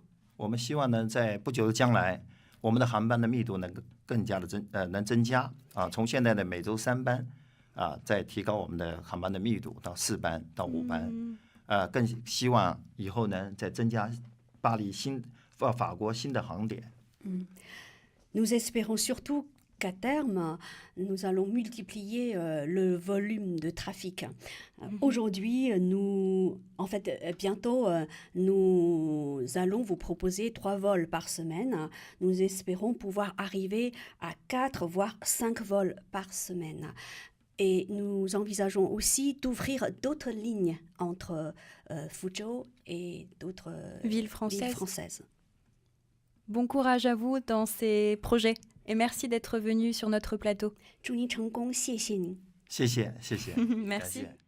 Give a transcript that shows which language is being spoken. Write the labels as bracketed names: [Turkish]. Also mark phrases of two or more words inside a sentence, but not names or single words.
[Chinese] 我们希望呢，在不久的将来，我们的航班的密度能更加的增加啊，从现在的每周3班啊，再提高我们的航班的密度到4班到5班，更希望以后呢再增加巴黎法国新的航点。 [French] Nous espérons surtout qu'à terme, nous allons multiplier le volume de trafic. Aujourd'hui, bientôt, nous allons vous proposer 3 vols par semaine. Nous espérons pouvoir arriver à 4 voire 5 vols par semaine. Et nous envisageons aussi d'ouvrir d'autres lignes entre Fuzhou et d'autres villes françaises. Bon courage à vous dans ces projets et merci d'être venu sur notre plateau. [Chinese] 祝您成功，谢谢您。谢谢，谢谢， [French] Merci. [Chinese] 感谢